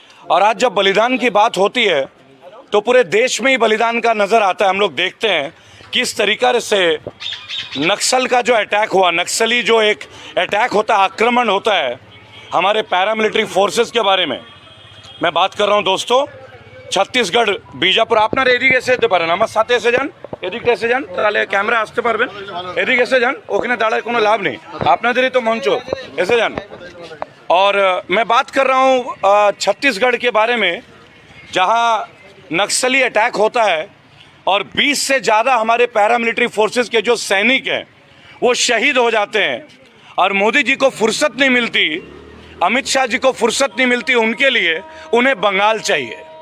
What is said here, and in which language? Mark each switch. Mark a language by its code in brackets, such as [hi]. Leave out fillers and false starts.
[hi] और आज जब बलिदान की बात होती है तो पूरे देश में ही बलिदान का नज़र आता है। हम लोग देखते हैं किस तरीके से नक्सल का जो अटैक हुआ, नक्सली जो एक अटैक होता है, आक्रमण होता है हमारे पैरामिलिट्री फोर्सेस के बारे में मैं बात कर रहा हूं दोस्तों। [bn] छत्तीसगढ़ बीजापुर আপনার এদিকে যেতে পারেন, আমার সাথে এসে যান, এদিকে এসে যান, তাহলে ক্যামেরা আসতে পারবেন। এদিকে এসে যান, ওখানে দাঁড়ায় কোনো লাভ নেই, আপনাদেরই তো মঞ্চ, এসে যান। [hi] और मैं बात कर रहा हूं छत्तीसगढ़ के बारे में, जहां नक्सली अटैक होता है और 20 से ज़्यादा हमारे पैरामिलिट्री फोर्सेस के जो सैनिक हैं वो शहीद हो जाते हैं और मोदी जी को फुर्सत नहीं मिलती, अमित शाह जी को फुर्सत नहीं मिलती, उनके लिए उन्हें बंगाल चाहिए।